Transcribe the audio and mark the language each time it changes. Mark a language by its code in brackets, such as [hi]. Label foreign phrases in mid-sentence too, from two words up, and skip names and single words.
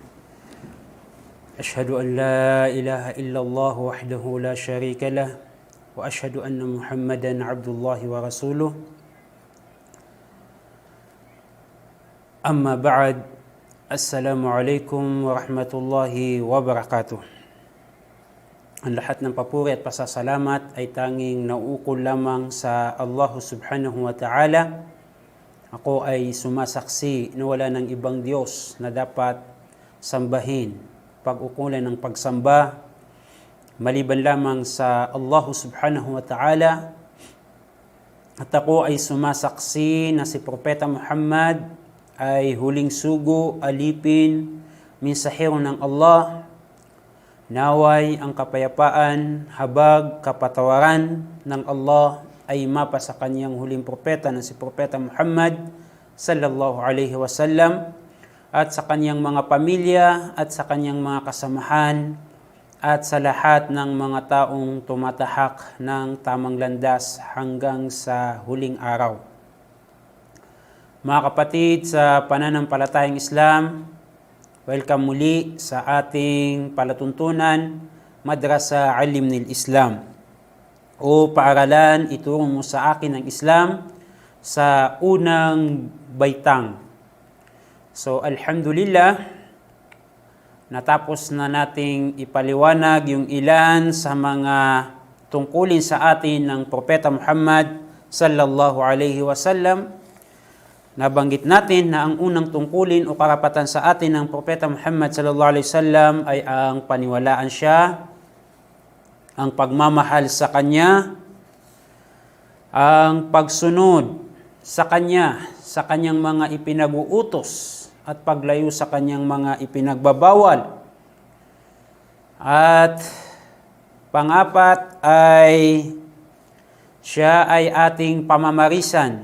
[ar] أشهد أن لا إله إلا الله وحده لا شريك له وأشهد أن محمدا عبد الله ورسوله. أما بعد. السلام عليكم ورحمة الله وبركاته. [tl] Ang lahat ng papuri at pasasalamat ay tanging nauukol lamang sa Allah [ar] سبحانه وتعالى. [tl] Ako ay sumasaksi na wala ng ibang Diyos na dapat sambahin, pag-ukulan ng pagsamba, maliban lamang sa Allah [ar] سبحانه وتعالى. [tl] At ako ay sumasaksi na si Propeta Muhammad ay huling sugo, alipin, mensahero ng Allah. Naway ang kapayapaan, habag, kapatawaran ng Allah ay mapa sa kanyang huling propeta na si Propeta Muhammad [ar] صلى الله عليه وسلم [tl] at sa kanyang mga pamilya at sa kanyang mga kasamahan at sa lahat ng mga taong tumatahak ng tamang landas hanggang sa huling araw. Mga kapatid sa pananampalatayang Islam, welcome muli sa ating palatuntunan, Madrasa Alimnil Islam, o paaralan ituro mo sa akin ang Islam sa unang baitang. So alhamdulillah, natapos na nating ipaliwanag yung ilan sa mga tungkulin sa atin ng Propeta Muhammad [ar] صلى الله عليه وسلم. [tl] Nabanggit natin na ang unang tungkulin o karapatan sa atin ng Propeta Muhammad [ar] صلى الله عليه وسلم [tl] ay ang paniwalaan siya, ang pagmamahal sa kanya, ang pagsunod sa kanya, sa kanyang mga ipinag-uutos at paglayo sa kanyang mga ipinagbabawal. At pang-apat ay siya ay ating pamamarisan.